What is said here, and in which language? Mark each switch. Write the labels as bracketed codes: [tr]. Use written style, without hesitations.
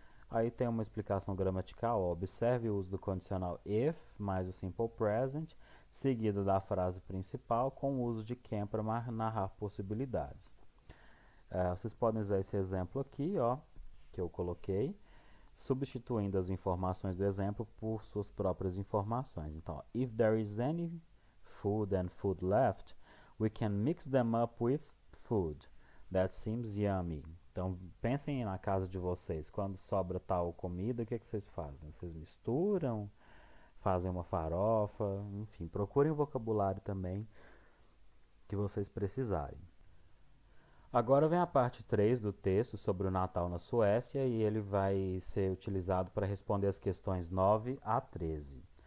[pt] Aí tem uma explicação gramatical, observe o uso do condicional if mais o simple present, seguida da frase principal com o uso de can para narrar possibilidades. Vocês podem usar esse exemplo aqui, que eu coloquei, substituindo as informações do exemplo por suas próprias informações. [en] Então, if there is any food and food left, we can mix them up with food. That seems yummy. [pt] Então, pensem na casa de vocês. Quando sobra tal comida, o que vocês fazem? Vocês misturam? Fazem uma farofa? Enfim, procurem o vocabulário também que vocês precisarem. Agora vem a parte 3 do texto sobre o Natal na Suécia e ele vai ser utilizado para responder as questões 9 a 13.